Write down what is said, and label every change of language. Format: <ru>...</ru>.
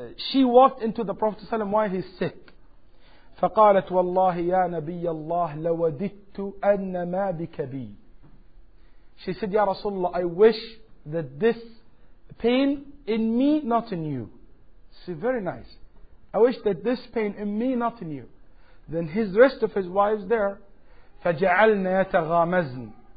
<en>She walked into the Prophet sallallahu alayhi wa sallam while he's sick.</en> <ar>فقالت والله يا نبي الله لوددت أن ما بك بي.</ar> <en>She said, Ya Rasulullah, I wish that this pain in me, not in you. She said, very nice. I wish that this pain in me, not in you. Then his rest of his wives there,</en> <ar>فجعلنا يتغامزن.</ar>